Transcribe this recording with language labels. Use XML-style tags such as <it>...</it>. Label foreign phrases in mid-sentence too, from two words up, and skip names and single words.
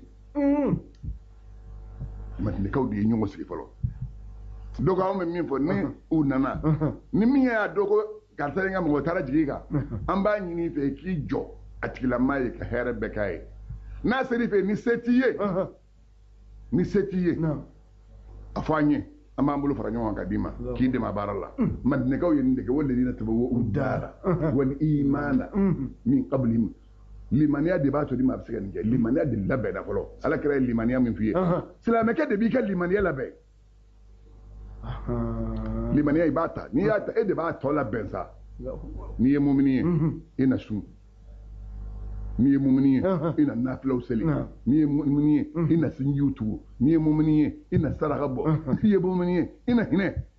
<bm>madinɛkaw de ye ɲɔgɔn sigi fɔlɔ donc anw bɛ min fɔ ni u nana ni min y'a dɔn ko karisa ye n ka mɔgɔ taara jigin kan an b'a ɲini i fɛ k'i jɔ a tigilamaa ye ka hɛrɛ bɛɛ k'a ye n'a sera i fɛ ni se t'i ye ni se t'i ye a fɔ an ye an b'an bolo fara ɲɔgɔn kan ka d'i ma k'i dɛmɛ a baara la madinɛkaw ye nin de kɛ</bm> <ar>والذين تبوءوا الدار والإيمان من قبلهم</ar> <bm>limaniya de b'a to di ma a bɛ se ka nin kɛ limaniya de labɛnna fɔlɔ ala kɛra ye limaniya min f'i ye silamɛkɛ de b'i ka limaniya labɛn limaniya i b'a ta n'i y'a ta e de b'a tɔ labɛn sa n'i ye mumini ye i na sun n'i ye mumini ye i na nafilaw seli n'i ye mumini ye i na sinjiw tugu n'i ye mumini ye i na saraka bɔ n'i ye mumini ye i na hinɛ</bm>